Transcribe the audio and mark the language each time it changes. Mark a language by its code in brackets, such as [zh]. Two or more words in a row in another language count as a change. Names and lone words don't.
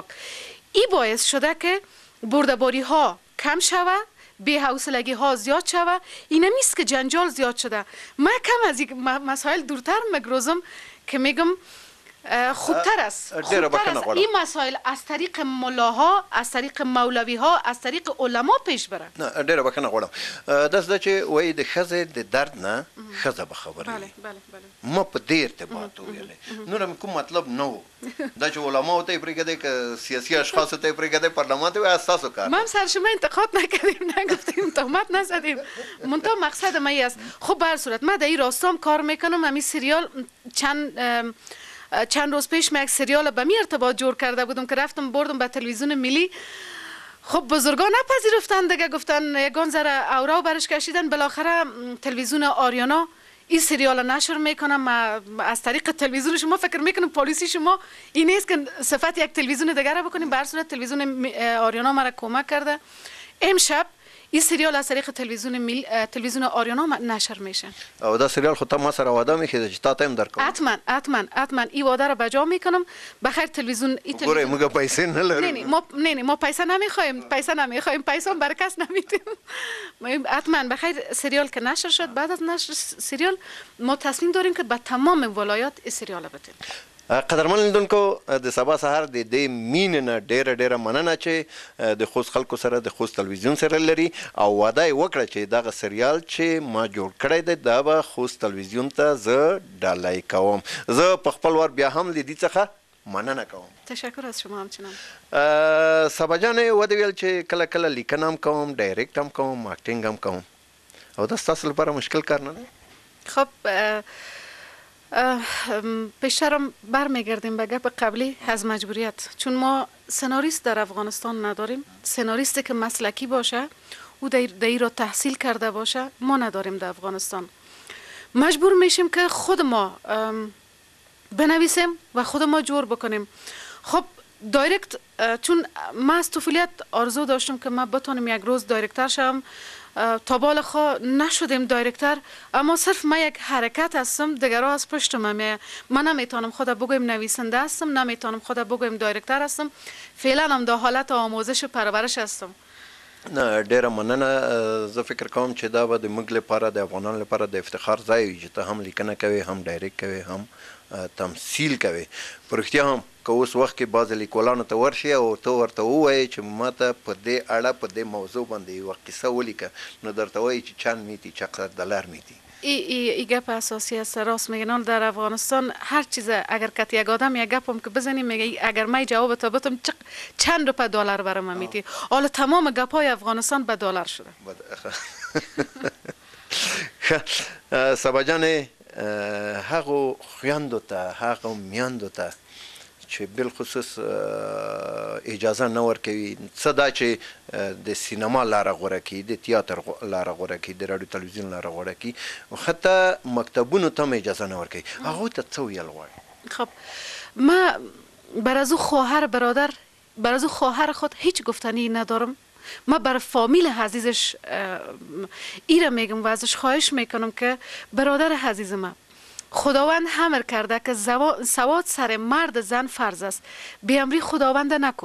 [fa] ای باعث شده که برده‌باری ها کم شوه، بی‌حوصلگی ها زیاد شوه. این نیست که جنجال زیاد شده. من کم از این مسائل دورتر مگروزم که میگم خوبتر است. این مسائل از طریق ملاها، از طریق مولوی ها، از طریق علما پیش بره. [ps] نه ډیره بخښنه غواړم. داسې ده چې وایي د ښځې د درد نه ښځه به خبره وي. ما په دې ارتباط وویلی. نور هم کوم مطلب نه و. دا چې علماو ته یې پرېږدئ که سیاسي اشخاصو ته یې پرېږدئ پارلمان ته وایي ستاسو کار. [fa] ما هم سر شما انتقاد نکردیم، نگفتیم، تهمت نزدیم. منتها مقصد ما این است. خب به هر صورت من در این راستام کار میکنم. همین سریال چند روز پیش من یک سریال به می ارتباط جور کرده بودم که رفتم بردم به تلویزیون ملی. خب بزرگان نپذیرفتن دیگه، گفتن یگان ذره اورا برش کشیدن. بالاخره تلویزیون آریانا این سریال نشر میکنم. از طریق تلویزیون شما فکر میکنم پالیسی شما این نیست که صفت یک تلویزیون دیگه بکنیم. به هر صورت تلویزیون آریانا مرا کمک کرده. امشب این سریال از طریق تلویزیون آریانا نشر میشه. [ps] او دا سریال [fa] خود ما [ps] سره واده میکنه چې تا ته هم درکوم. [fa] حتما این واده را بجا میکنم. بخیر تلویزیون [ps] ګوره موږ پیسې نه لریم. [fa] نه ما پیسه نمیخوایم. پیسه برای کس نمیدیم. حتما بخیر سریال که نشر شد، بعد از نشر سریال ما تصمیم داریم که به تمام ولایات این سریال بدیم. [ps] قدرمن لیدونکو د سبا سهار د دې مینې نه ډیره مننه چې د خوست خلکو سره د خوست تلویزیون سره لري او واده یې وکړه چې دغه سریال چې ما جوړ کړی دی دا به خوست تلویزیون ته زه ډالۍ کوم. زه په خپل وار بیا هم له دې څخه مننه کوم. [fa] تشکر از شما همچنان. [ps] سبا جانې ودې ویل چې کله کله لیکنه هم کوم، ډایرکټ هم کوم، اکټینګ هم کوم او دا ستاسو لپاره مشکل کار نه دی؟ [fa] خب پیشترم برمیگردیم به گپ قبلی از مجبوریت. چون ما سناریست در افغانستان نداریم. سناریستی که مسلکی باشه او در را تحصیل کرده باشه ما نداریم در افغانستان. مجبور میشیم که خود ما بنویسیم و خود ما جور بکنیم. خب دایرکت، چون ما از طفولیت آرزو داشتم که ما بتونم یک روز دایرکتر شم. تا بال خوا نشدیم دایرکتر، اما صرف ما یک حرکت هستم، دیگرها از پشت من نمیتونم خدا بگویم نویسنده هستم، نمیتونم خدا بگویم دایرکتر هستم. فعلا هم در حالت آموزش و پرورش هستم. [ps] نه ډیره مننه. زه فکر کوم چې دا به د موږ لپاره د افغانانو لپاره د افتخار ځای وي چې ته هم لیکنه کوې، هم ډایرکټ کوې، هم تمثیل کوي. په رښتیا هم که اوس وخت کې بعضې لیکوالانو ته ورشي او ته ورته ووایې چې ما ته په دې اړه په دې موضوع باندې یوه قصه ولیکه، نو درته وایي چې [fa] چند میتی چقدر دلار میتی. ای گپ اساسی است. راست میگن در افغانستان هر چیز اگر کت یک آدم یک گپم که بزنیم میگه اگر من جواب تا بتم چند روپه دلار برام میتی. حالا تمام گپای افغانستان به دلار شده. [ps] سبا جان هغو خویندو ته، هغو میندو ته چې بالخصوص اجازه نه ورکوي، څه دا چې د سینما لاره غوره کړي، د تیاتر لاره غوره کړي، د راډیو تلویزیون لاره غوره کړي، حتی مکتبونو ته هم اجازه نه ورکوي، هغوی ته څه ویل غواړي؟ [fa] خب ما بر از او خواهر برادر، بر از او خواهر خود هیچ گفتنی ندارم. ما بر فامیل عزیزش ایره میگم و ازش خواهش میکنم که برادر عزیز ما، خداوند امر کرده که سواد سر مرد زن فرض است، به امری خداوند نکن.